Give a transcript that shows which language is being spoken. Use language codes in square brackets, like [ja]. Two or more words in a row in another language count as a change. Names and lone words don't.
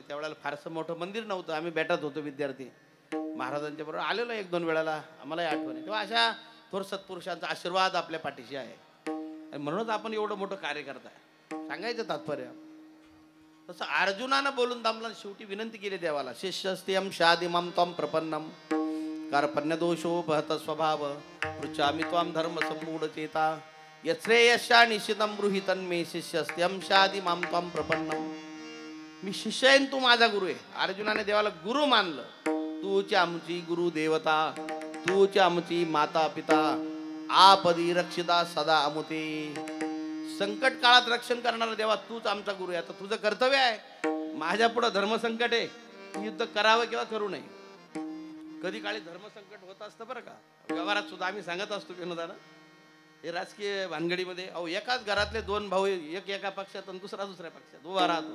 [mr] त्यावेळेला फारसं मोठं मंदिर नव्हतं. आम्ही भेटत होतो विद्यार्थी महाराजांच्या बरोबर आलेलो 1-2 वेळाला आम्हालाही आठवण आहे. तेव्हा अशा थोर सत्पुरुषांचा आशीर्वाद आपल्या पाठीशी आहे आणि म्हणूनच आपण एवढं मोठं कार्य करताय. सांगायचं तात्पर्य. तसं अर्जुनानं बोलून दामला शेवटी विनंती केली देवाला, [sa] शिष्यस्त्यम शादिमम त्वम प्रपन्नम कार्पण्य दोषोपहत स्वभाव पृच्छामि त्वाम धर्म सम्मूढ चेता यश्रेयस्या निशितम गृहीतन मे शिष्यस्त्यम शादिमम त्वम प्रपन्नम. [mr] मी शिष्य आहे, तू माझा गुरु आहे. अर्जुनाने देवाला गुरु मानलं. तूच आमची गुरु देवता, तूच आमची माता पिता, आपदी रक्षिता सदा अमुते. संकट काळात रक्षण करणारा देवा तूच आमचा गुरु आहे. आता तुझं कर्तव्य आहे, माझ्या पुढे धर्मसंकट आहे, युद्ध करावं किंवा करू नये. कधी काळी धर्मसंकट होत असतं बरं का. व्यवहारात सुद्धा आम्ही सांगत असतो विनोदानं, हे राजकीय भानगडीमध्ये अहो एकाच घरातले दोन भाऊ, एक एका पक्षात आणि दुसरा दुसऱ्या पक्षात उभा राहतो.